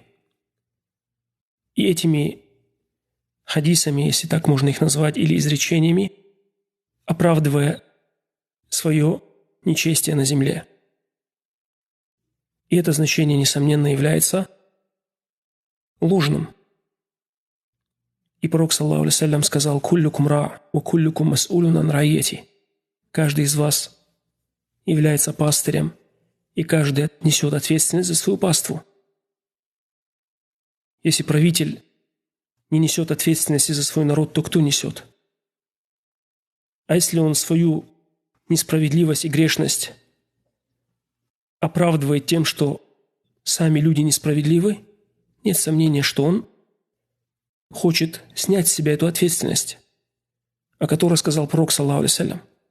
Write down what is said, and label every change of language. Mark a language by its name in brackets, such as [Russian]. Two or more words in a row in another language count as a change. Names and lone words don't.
[Russian] И этими хадисами, если так можно их назвать, или изречениями, оправдывая свое нечестие на земле. И это значение, несомненно, является ложным. И пророк, [Arabic] صلى الله عليه وسلم, сказал: «كلكم راع وكلكم مسؤول عن رعيته». [Russian] Каждый из вас является пастырем, и каждый несет ответственность за свою паству. Если правитель не несет ответственности за свой народ, то кто несет? А если он свою несправедливость и грешность оправдывает тем, что сами люди несправедливы, нет сомнения, что он хочет снять с себя эту ответственность, о которой сказал пророк, [Arabic] صلى الله عليه وسلم.